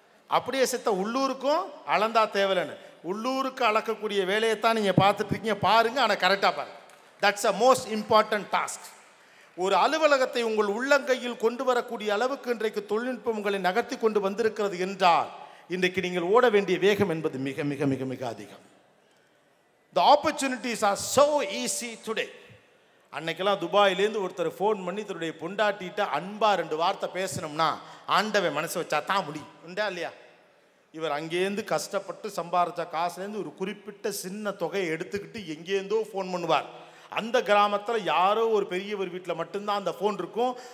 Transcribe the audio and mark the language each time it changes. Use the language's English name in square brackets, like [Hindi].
[Tamil] அப்படியே செத்த உள்ளூருக்கும் அளந்தா தேவலைன்னு உள்ளூருக்கு அளக்கக்கூடிய வேலையைத்தான் நீங்கள் பார்த்துட்டு இருக்கீங்க. பாருங்கள், ஆனால் கரெக்டாக பாருங்கள். [English] That's a most important task. [Tamil] ஒரு அலுவலகத்தை உங்கள் உள்ளங்கையில் கொண்டு வரக்கூடிய அளவுக்கு இன்றைக்கு தொழில்நுட்பம் உங்களை நகர்த்தி கொண்டு வந்திருக்கிறது என்றால் இன்றைக்கு நீங்கள் ஓட வேண்டிய வேகம் என்பது மிக மிக மிக மிக அதிகம். [English] The opportunities are so easy today. [Tamil] அன்னைக்கெல்லாம் துபாயிலேருந்து ஒருத்தர் ஃபோன் பண்ணி தன்னுடைய பொண்டாட்டிகிட்ட அன்பா 2 வார்த்தை பேசணும்னா ஆண்டவன் மனசு வச்சா தான் முடியும். உண்டா இல்லையா? இவர் அங்கேருந்து கஷ்டப்பட்டு சம்பாதிச்ச காசுலேருந்து ஒரு குறிப்பிட்ட சின்ன தொகையை எடுத்துக்கிட்டு எங்கேருந்தோ ஃபோன் பண்ணுவார். அந்த கிராமத்தில் யாரோ ஒரு பெரியவர் வீட்டில் மட்டும்தான் அந்த ஃபோன் இருக்கும்.